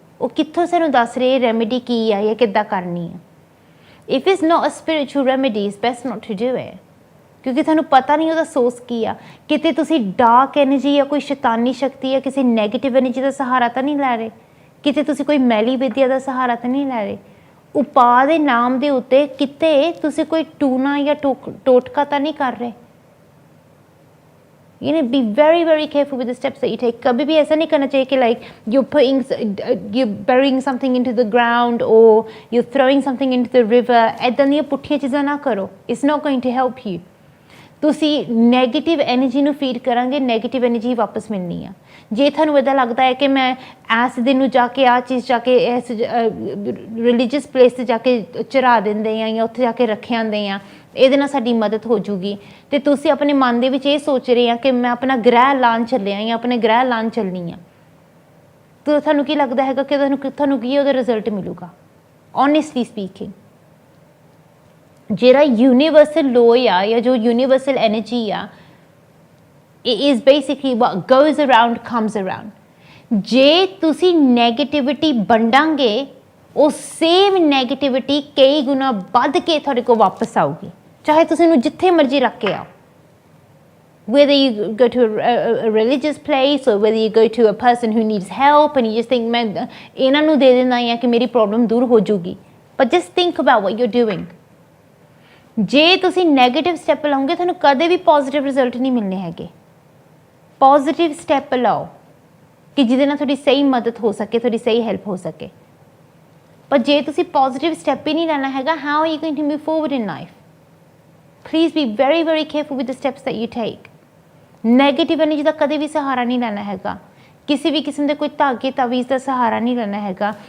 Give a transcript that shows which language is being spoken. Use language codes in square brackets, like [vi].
[pa] ਉਹ ਕਿੱਥੋਂ ਸਾਨੂੰ ਦੱਸ ਰਹੇ ਰੈਮੇਡੀ ਕੀ ਆ ਜਾਂ ਕਿੱਦਾਂ ਕਰਨੀ ਆ। [en] if is not a spiritual remedy, it's best not to do it, [pa] ਕਿਉਂਕਿ ਤੁਹਾਨੂੰ ਪਤਾ ਨਹੀਂ ਉਹਦਾ ਸੋਰਸ ਕੀ ਆ। ਕਿਤੇ ਤੁਸੀਂ ਡਾਰਕ ਐਨਰਜੀ ਜਾਂ ਕੋਈ ਸ਼ੈਤਾਨੀ ਸ਼ਕਤੀ ਜਾਂ ਕਿਸੇ ਨੈਗੇਟਿਵ ਐਨਰਜੀ ਦਾ ਸਹਾਰਾ ਤਾਂ ਨਹੀਂ ਲੈ ਰਹੇ, ਕਿਤੇ ਤੁਸੀਂ ਕੋਈ ਮੈਲੀ ਵਿਦਿਆ ਦਾ ਸਹਾਰਾ ਤਾਂ ਨਹੀਂ ਲੈ ਰਹੇ। ਉਪਾਅ ਦੇ ਨਾਮ ਦੇ ਉੱਤੇ ਕਿਤੇ ਤੁਸੀਂ ਕੋਈ ਟੂਣਾ ਜਾਂ ਟੋਟਕਾ ਤਾਂ ਨਹੀਂ ਕਰ ਰਹੇ। [en] You know, be very very careful with the steps that you take. [hi] कभी भी ऐसा नहीं करना चाहिए कि [en] like you're burying something into the ground or you're throwing something into the river. [pa] ऐਦਾਂ ਦੀਆਂ ਪੁੱਠੀਆਂ ਚੀਜ਼ਾਂ ਨਾ ਕਰੋ. [en] It's not going to help you. [pa] ਤੁਸੀਂ ਨੈਗੇਟਿਵ ਐਨਰਜੀ ਨੂੰ ਫੀਡ ਕਰਾਂਗੇ, ਨੈਗੇਟਿਵ ਐਨਰਜੀ ਵਾਪਸ ਮਿਲਣੀ ਆ। ਜੇ ਤੁਹਾਨੂੰ ਇੱਦਾਂ ਲੱਗਦਾ ਹੈ ਕਿ ਮੈਂ ਇਸ ਦਿਨ ਨੂੰ ਜਾ ਕੇ ਆਹ ਚੀਜ਼ ਜਾ ਕੇ ਇਸ ਰਿਲੀਜੀਅਸ ਪਲੇਸ 'ਤੇ ਜਾ ਕੇ ਚੜਾ ਦਿੰਦੇ ਆ ਜਾਂ ਉੱਥੇ ਜਾ ਕੇ ਰੱਖੇ ਆਉਂਦੇ ਆ, ਇਹਦੇ ਨਾਲ ਸਾਡੀ ਮਦਦ ਹੋ ਜੂਗੀ। ਅਤੇ ਤੁਸੀਂ ਆਪਣੇ ਮਨ ਦੇ ਵਿੱਚ ਇਹ ਸੋਚ ਰਹੇ ਆ ਕਿ ਮੈਂ ਆਪਣਾ ਗ੍ਰਹਿ ਲਾਉਣ ਚੱਲਿਆ ਜਾਂ ਆਪਣੇ ਗ੍ਰਹਿ ਲਾਉਣ ਚੱਲਣੀ ਆ, ਤਾਂ ਤੁਹਾਨੂੰ ਕੀ ਲੱਗਦਾ ਹੈਗਾ ਕਿ ਤੁਹਾਨੂੰ ਕੀ ਉਹਦਾ ਰਿਜ਼ਲਟ ਮਿਲੂਗਾ? [en] Honestly speaking, ਜਿਹੜਾ universal law ਆ ਜਾਂ ਜੋ ਯੂਨੀਵਰਸਲ ਐਨਰਜੀ ਆ, it is basically what goes around comes around. [pa] ਜੇ ਤੁਸੀਂ ਨੈਗੇਟਿਵਿਟੀ ਵੰਡਾਂਗੇ, ਉਹ ਸੇਮ ਨੈਗੇਟਿਵਿਟੀ ਕਈ ਗੁਣਾ ਵੱਧ ਕੇ ਤੁਹਾਡੇ ਕੋਲ ਵਾਪਸ ਆਊਗੀ, ਚਾਹੇ ਤੁਸੀਂ ਉਹਨੂੰ ਜਿੱਥੇ ਮਰਜ਼ੀ ਰੱਖ ਕੇ ਆਓ। [en] Whether you go to a religious place or whether you go to a person who needs help and you just think [pa] ਮੈਂ ਇਹਨਾਂ ਨੂੰ ਦੇ ਦਿੰਦਾ ਹਾਂ ਕਿ ਮੇਰੀ ਪ੍ਰੋਬਲਮ ਦੂਰ ਹੋ ਜੂਗੀ, [en] but just think about what you're doing. [pa] ਜੇ ਤੁਸੀਂ ਨੈਗੇਟਿਵ ਸਟੈਪ ਲਓਗੇ, ਤੁਹਾਨੂੰ ਕਦੇ ਵੀ ਪੋਜ਼ੀਟਿਵ ਰਿਜ਼ਲਟ ਨਹੀਂ ਮਿਲਣੇ ਹੈਗੇ। ਪੋਜ਼ੀਟਿਵ ਸਟੈਪ ਲਓ ਕਿ ਜਿਹਦੇ ਨਾਲ ਤੁਹਾਡੀ ਸਹੀ ਮਦਦ ਹੋ ਸਕੇ, ਤੁਹਾਡੀ ਸਹੀ ਹੈਲਪ ਹੋ ਸਕੇ। ਪਰ ਜੇ ਤੁਸੀਂ ਪੋਜ਼ੀਟਿਵ ਸਟੈਪ ਹੀ ਨਹੀਂ ਲੈਣਾ ਹੈਗਾ, [en] how are you going to move forward in life? Please be very very careful with the steps that you take. [pa] Negative energy ਦਾ ਕਦੇ ਵੀ ਸਹਾਰਾ ਨਹੀਂ ਲੈਣਾ ਹੈਗਾ, ਕਿਸੇ ਵੀ ਕਿਸਮ ਦੇ ਕੋਈ ਧਾਗੇ ਤਾਵੀਜ਼ ਦਾ ਸਹਾਰਾ ਨਹੀਂ ਲੈਣਾ ਹੈਗਾ।